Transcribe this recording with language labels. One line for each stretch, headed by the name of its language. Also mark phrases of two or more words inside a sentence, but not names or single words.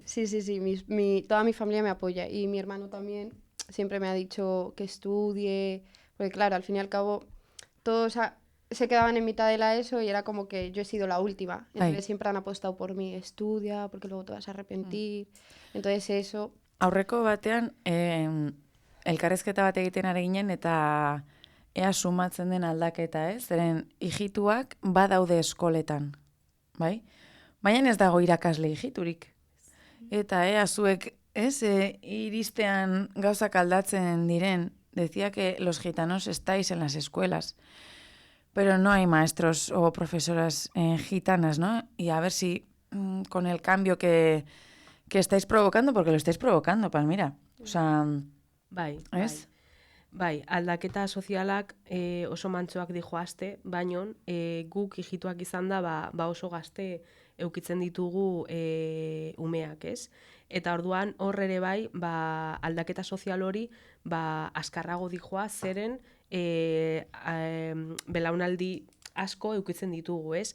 Spanish: Sí, toda mi familia me apoya y mi hermano también siempre me ha dicho que estudie, porque claro, al fin y al cabo todos se quedaban en mitad de la ESO y era como que yo he sido la última. Entonces siempre han apostado por mí, estudia, porque luego te vas a arrepentir. Entonces eso...
Basque: Aurreko batean, elkarrezketa bat egiten ari ginen eta ea sumatzen den aldaketa, ez? Zeren hijituak badaude eskoletan, bai? Baina ez dago irakasle hijiturik. Eta ea zuek, ez, iristean gauzak aldatzen diren,
Spanish: decía que los gitanos estáis en las escuelas, pero no hay maestros o profesoras gitanas, ¿no? Y a ver si con el cambio que estáis provocando, porque lo estáis provocando, Palmira. O sea, ¿es?
Basque: Bai, aldaketa sozialak oso mantsoak dijoazte, baino guk hijituak izan da oso gazte eukitzen ditugu umeak, ez? Eta orduan hor ere bai, aldaketa sozial hori askarrago dijoa zeren belaunaldi asko eukitzen ditugu, ez?